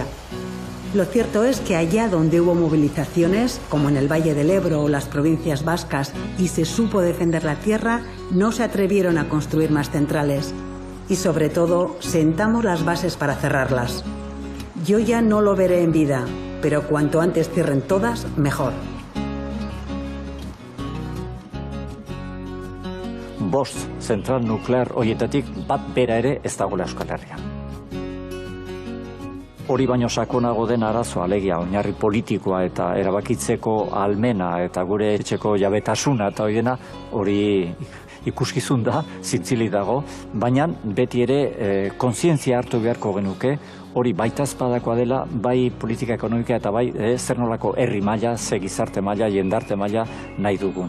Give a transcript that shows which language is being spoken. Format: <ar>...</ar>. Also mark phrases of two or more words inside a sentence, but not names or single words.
<es>Lo cierto es que allá donde hubo movilizaciones, como en el Valle del Ebro o las provincias vascas, y se supo defender la tierra, no se atrevieron a construir más centrales. Y sobre todo, sentamos las bases para cerrarlas. Yo ya no lo veré en vida, pero cuanto antes cierren todas, mejor.</es> <eu>Bost zentral nuklear horietatik bat bera ere ez dagoela Euskal Herrian. Hori baino sakonago den arazoa, alegia, oinarri politikoa eta erabakitzeko almena eta gure etxeko jabetasuna eta hori ikuskizun da, zintzili dago, baina beti ere kontzientzia hartu beharko genuke, hori baita espadakoa dela, bai politika ekonomika eta bai zer nolako herri maila, ze gizarte maila, jendarte maila nahi dugun.</eu>